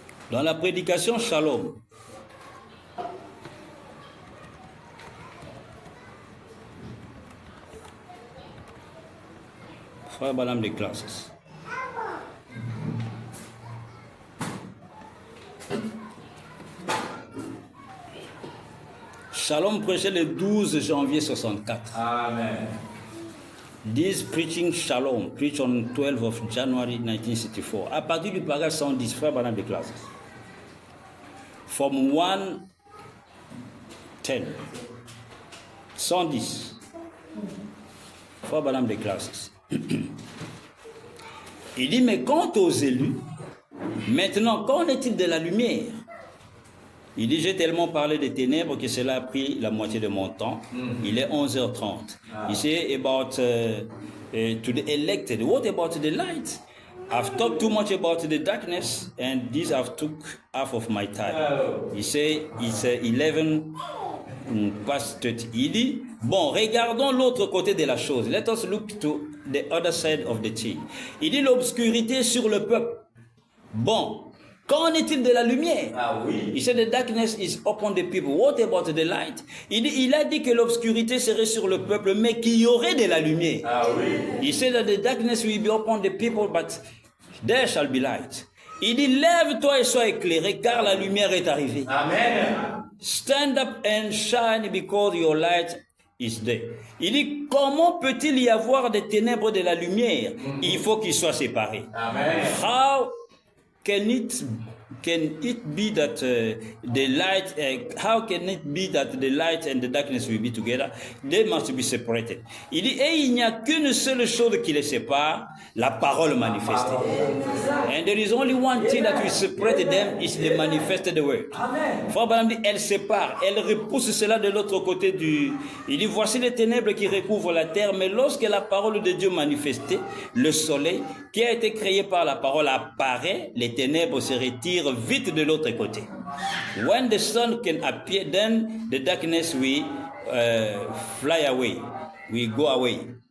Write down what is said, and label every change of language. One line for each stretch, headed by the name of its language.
French: Dans la prédication Shalom, frère Branham déclare ceci. Shalom prêchait le 12 janvier 64. Amen.
English: This preaching Shalom, preached on 12 of January 1964.
French: À partir du paragraphe 110, frère Branham déclare ceci.
English: From 110, 110,
French: frère Branham déclare ceci. Il dit, mais quant aux élus, maintenant, qu'en est-il de la lumière? Il dit, j'ai tellement parlé des ténèbres que cela a pris la moitié de mon temps. Il est 11h30.
English: He said about to the elected. What about the light? I've talked too much about the darkness and these have took half of my time. He said it's 11 past 30.
French: Il dit, bon, regardons l'autre côté de la chose.
English: Let us look to the other side of the thing.
French: Il dit, l'obscurité sur le peuple. Bon. Qu'en est-il de la lumière? Ah oui.
English: He said the darkness is upon the people. What about the light?
French: Il a dit que l'obscurité serait sur le peuple, mais qu'il y aurait de la lumière. Ah oui.
English: He said that the darkness will be upon the people, but there shall be light.
French: Il dit, lève-toi et sois éclairé, car la lumière est arrivée. Amen.
English: Stand up and shine because your light is there.
French: Il dit, comment peut-il y avoir des ténèbres de la lumière? Il faut qu'ils soient séparés. Amen.
English: How can it be that the light, how can it be that the light and the darkness will be together? They must be separated.
French: Il dit, et il n'y a qu'une seule chose qui les sépare, la parole manifestée.
English: And there is only one thing that will separate them, is the manifested word.
French: Frère Branham dit, elle sépare, elle repousse cela de l'autre côté du... Il dit, voici les ténèbres qui recouvrent la terre, mais lorsque la parole de Dieu manifestée, le soleil, qui a été créé par la parole, apparaît, les ténèbres se retirent vite de l'autre côté.
English: When the sun can appear, then the darkness will fly away, will go away.